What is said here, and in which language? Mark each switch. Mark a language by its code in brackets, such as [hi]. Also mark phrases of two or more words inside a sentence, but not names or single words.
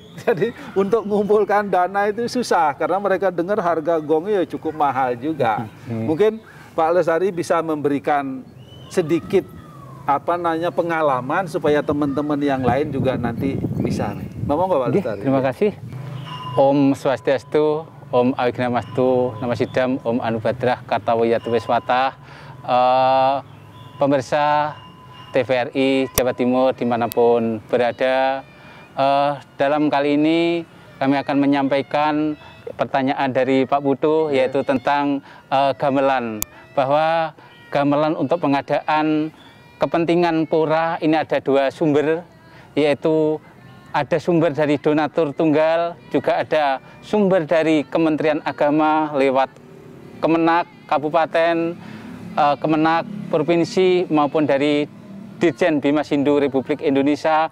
[id] Jadi untuk mengumpulkan dana itu susah karena mereka dengar harga gongnya ya cukup mahal juga. Mungkin Pak Lestari bisa memberikan sedikit pengalaman supaya teman-teman yang lain juga nanti bisa. Mau nggak Pak Lestari? Terima kasih. [sa] Om Swastiastu, Om Awignamastu, Namasidam, Om Anubadrah, Kartawiyatu Wiswata, [id] pemirsa TVRI Jawa Timur dimanapun berada. Dalam kali ini kami akan menyampaikan pertanyaan dari Pak Putu, yaitu tentang gamelan. Bahwa gamelan untuk pengadaan kepentingan pura ini ada dua sumber, yaitu ada sumber dari donatur tunggal, juga ada sumber dari Kementerian Agama lewat Kemenak Kabupaten, Kemenak Provinsi, maupun dari Dirjen Bimas Hindu Republik Indonesia.